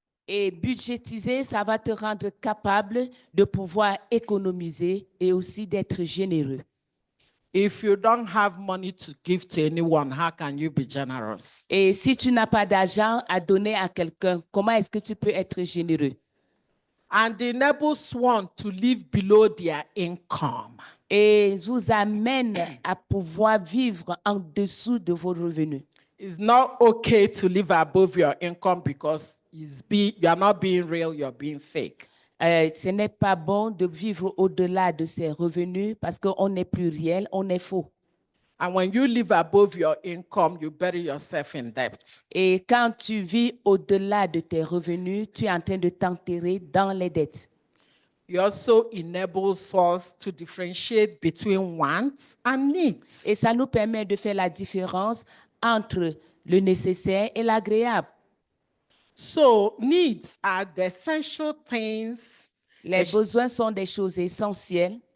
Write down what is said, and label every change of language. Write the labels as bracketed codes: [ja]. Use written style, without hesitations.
[fr] Et budgétiser, ça va te rendre capable de pouvoir économiser et aussi d'être généreux. [en] If you don't have money to give to anyone, how can you be generous? [fr] Et si tu n'as pas d'argent à donner à quelqu'un, comment est-ce que tu peux être généreux? [en] And enables one to live below their income. [fr] Et vous amène à pouvoir vivre en dessous de vos revenus. [en] It's not okay to live above your income because you are not being real, you're being fake. [fr] Ce n'est pas bon de vivre au-delà de ses revenus parce qu'on n'est plus réel, on est faux. [en] And when you live above your income, you bury yourself in debt. [fr] Et quand tu vis au-delà de tes revenus, tu es en train de t'enterrer dans les dettes. [en] It also enables us to differentiate between wants and needs. [fr] Et ça nous permet de faire la différence entre le nécessaire et l'agréable. [en] So needs are the essential things [fr] Les besoins sont des choses essentielles,